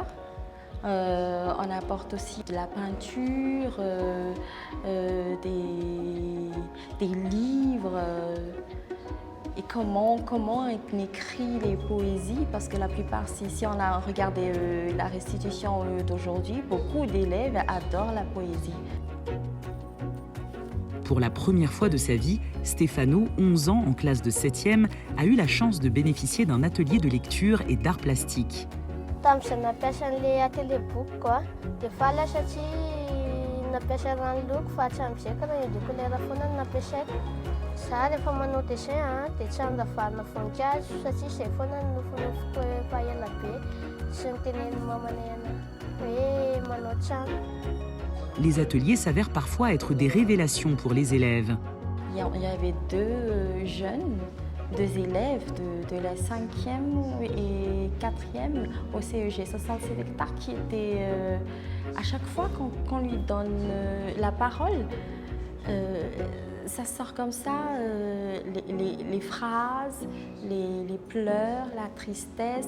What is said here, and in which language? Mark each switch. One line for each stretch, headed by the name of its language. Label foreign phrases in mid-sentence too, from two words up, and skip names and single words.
French: On apporte aussi de la peinture, des livres et comment on écrit les poésies parce que la plupart, si on a regardé la restitution d'aujourd'hui, beaucoup d'élèves adorent la poésie. Pour la première fois de sa vie, Stefano, 11 ans en classe de 7e, a eu la chance de bénéficier d'un atelier de lecture et d'art plastique.
Malagasy: Tam'izay nampiasa an'ilay atelier boky koa, dia faly satria nampiasa rano loko fa hatram'izay ka raha
French: de couleur
Malagasy: foana no nampiasaiko. Za rehefa manao dessin dia tsy andavarina voninkazo satria izay foana no nofahela be sy nitenen'ny mamanay hoe manao trano.
French: Les ateliers s'avèrent parfois être des révélations pour les élèves. Il y avait deux élèves de la 5e et 4e au CEG 67 hectares qui étaient, à chaque fois qu'on lui donne la parole, ça sort comme ça, les phrases, les pleurs, la tristesse.